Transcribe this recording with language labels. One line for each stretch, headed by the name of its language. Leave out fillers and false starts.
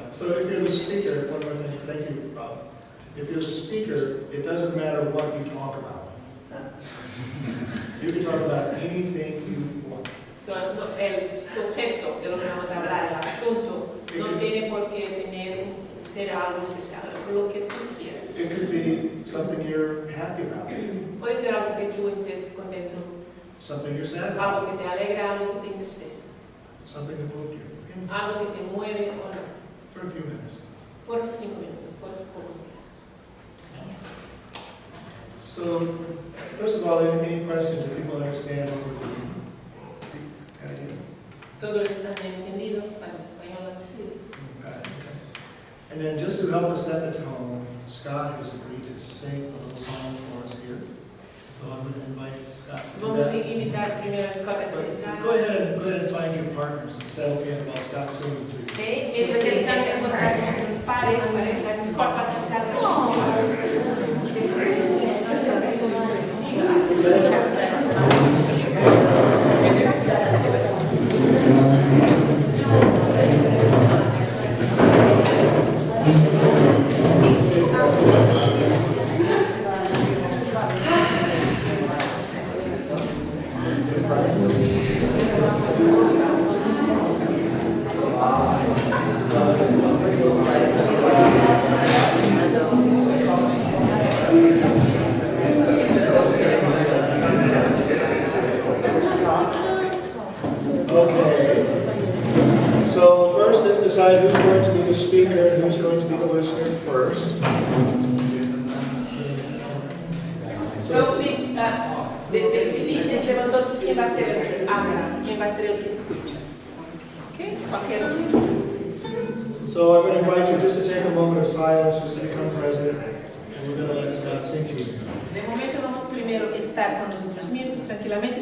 English: So if you're the speaker, one more thing. Thank you, Rob. If you're the speaker, it doesn't matter what you talk about. You can talk about anything you want.
Spanish: El sujeto de lo que vamos a hablar, el asunto, no tiene por qué tener ser algo especial, lo que tú quieras.
English: It could be something you're happy about,
Spanish: Puede ser algo que tú estés contento,
English: something you're sad about,
Spanish: algo que te alegra, algo que te entristece,
English: something that moved you,
Spanish: algo que te mueve o no.
English: for a few minutes.
Spanish: Por 5 minutos, por pocos minutos.
English: So, first of all, any questions? Do people understand what we're doing?
Spanish: Todos han entendido, para el español sí.
English: Okay. And then just to help us set the tone, Scott has agreed to sing a little song for us here. So I'm going to invite Scott to do
Spanish: Vamos a
English: that.
Spanish: invitar primero a Scott a sentar.
English: Go ahead and find your partners and settle in while Scott's singing to you.
Spanish: Mientras él canta encontrar nuestros pares, parejas, Scott va a cantar.
English: Decide who's going to be the speaker and who's going to be the listener first. So please,
Spanish: decidís entre vosotros quién va a ser el que habla, quién va a ser el que escucha. Okay? Cualquier uno.
English: So I'm going to invite you just to take a moment of silence, just to become present, and we're going to let Scott sing to you.
Spanish: De momento vamos primero a estar con nosotros mismos, tranquilamente.